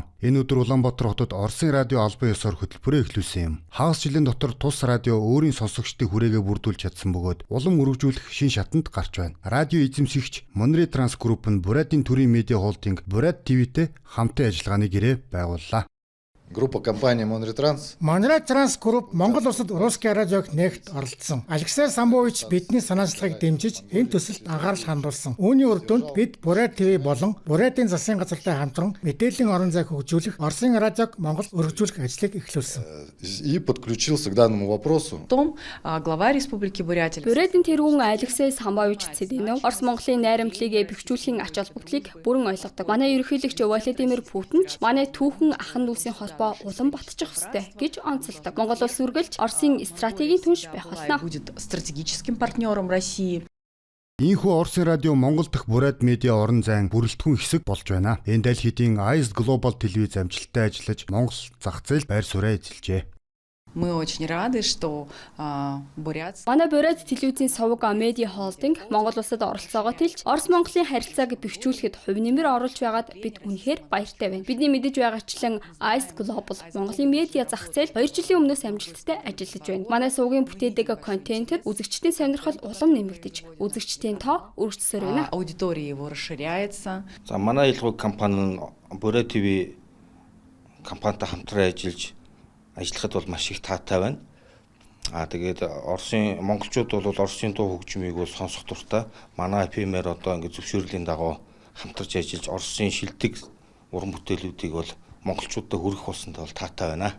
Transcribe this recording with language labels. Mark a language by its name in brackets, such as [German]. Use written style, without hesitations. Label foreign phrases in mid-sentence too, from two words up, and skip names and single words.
[Mongolian] Энэ өдөр Улаанбаатар хотод Оросын радио албан ёсоор хөтөлбөрөө эхлүүлсэн юм. Хагас жилийн дотор тус радио өөрийн сонсогчдын хүрээгээ бүрдүүлж чадсан бөгөөд улам өргөжүүлэх шин шатанд гарч байна. Радио эзэмшигч Монотранс Групп нь Бурайдын төрийн медиа холдинг Бурайд ТV-тэй хамтын ажиллагааны гэрээ байгууллаа. [Russian] Группа компании Монотранс [Mongolian] Групп Монгол улсад русский радиог нээгт оролцсон. Алексей Самбович бидний санаачлагыг дэмжиж энэ төсөлд анхаарал хандуулсан. Үүний үр дүнд бид Бурайд ТV болон Бурайдын засгийн газартай хамтран мэдээллийн орон зайг хөгжүүлэх Оросын радиог Монгол өргөжүүлэх ажлыг эхлүүлсэн. [Russian] И подключился к данному вопросу. Глава Республики Бурятия. [Mongolian] Бурайдын тэргүүн Алексей Самбович Цэдянов Орос Монголын найрамдлыг бэхжүүлэхийн ач холбогдлыг бүрэн ойлгодог. Манай ерөнхийлөгч Владимир Путин ч манай түүхэн ахын дүүсийн улам батчих ёстой гэж онцолдог. Монгол улс үргэлж Оросын стратегийн түнш байх болно. [Russian] Будет стратегическим партнером России. [Mongolian] Ийхүү Оросын радио Монгол дахь Бурайд медиа орон зайн бүрэлдэхүүн хэсэг болж байна. Энэ дэлхийдийн ICE Global телевиз амжилттай ажиллаж Монгол зах зээл байр сууриа эзэлжээ. [Russian] Мы очень рады, что Бурятия. [Mongolian] Манай Бурайд телевизийн сувг медиа холдинг Монгол улсад оролцоогоо тэлж Орос Монголын харилцааг бэхжүүлэхэд хувь нэмэр оруулж байгаад бид үнэхээр баяртай байна. Бидний мэдэж байгаачлан ICE Global Монголын медиа зах зээл 2 жилийн өмнөөс амжилттай ажиллаж байна. Манай сувгийн бүтээдэг контентод үзэгчдийн сонирхол улам нэмэгдэж, үзэгчдийн тоо өргөжсөөр байна. [Russian] Аудитория его расширяется. [Mongolian] За манай ялгуур компани нь Бурайд ТV компанитай хамтран ажиллахад бол маш их таатай байна. Тэгээд Оросын монголчууд бол Оросын дуу хөгжмийг бол сонсох дуртай. Манай FM-ээр одоо ингэ зөвшөөрлийн дагуу хамтарч ажиллаж Оросын шилдэг уран бүтээлүүдийг бол монголчуудад хүргэх болсонтой бол таатай байна.